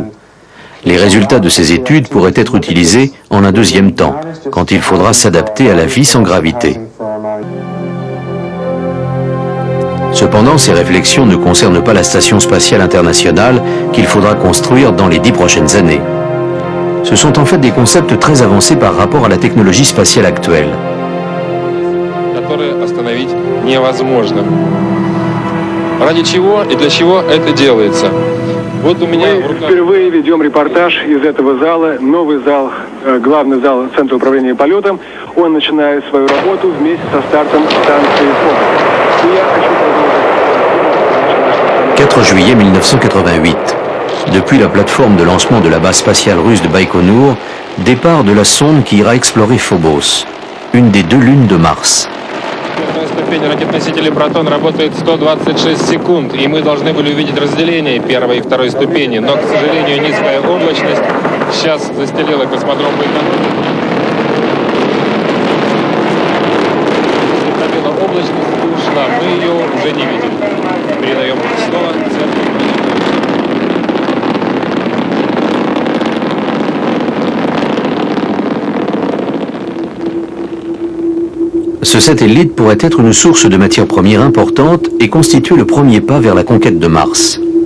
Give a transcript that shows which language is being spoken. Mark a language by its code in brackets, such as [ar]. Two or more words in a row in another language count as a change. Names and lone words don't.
[fr] Les résultats de ces études pourraient être utilisés en un deuxième temps, quand il faudra s'adapter à la vie sans gravité. Cependant, ces réflexions ne concernent pas la Station spatiale internationale qu'il faudra construire dans les 10 prochaines années. Ce sont en fait des concepts très avancés par rapport à la technologie spatiale actuelle. [ru] Мы впервые ведем репортаж из этого зала, новый зал, главный зал Центра управления полетом. Он начинает свою работу вместе со стартом станции «Фокус». И я хочу продолжить. [fr] 4 juillet 1988. Depuis la plateforme de lancement de la base spatiale russe de Baïkonour, départ de la sonde qui ira explorer Phobos, une des 2 lunes de Mars. [ru] ступень ракет-носителей «Протон» работает 126 секунд, и мы должны были увидеть разделение первой и второй ступени, но, к сожалению, низкая облачность сейчас застелила космодром Байконур. Набила облачность и ушла, мы ее уже не видим. Передаем слово центру. [fr] Ce satellite pourrait être une source de matières premières importante et constituer le premier pas vers la conquête de Mars.